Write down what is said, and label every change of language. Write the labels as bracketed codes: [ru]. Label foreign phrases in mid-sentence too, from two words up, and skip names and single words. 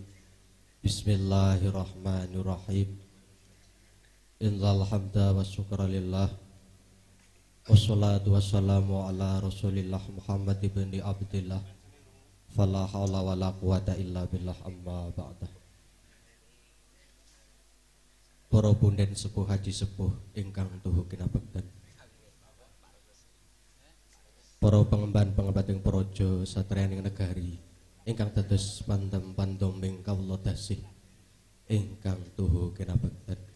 [ar] بسم الله الرحمن الرحيم. إن الحمد والشكر لله. والصلاة والسلام على رسول الله محمد بن عبد الله. فلا حول ولا قوة إلا بالله أما بعد. [jv] Para punden sepuh haji sepuh ingkang tuhu kinabekten. Para pengemban ing praja satriyaning negari ingkang dados pandhem-pandhoming kawula dasih ingkang tuhu kinabekten.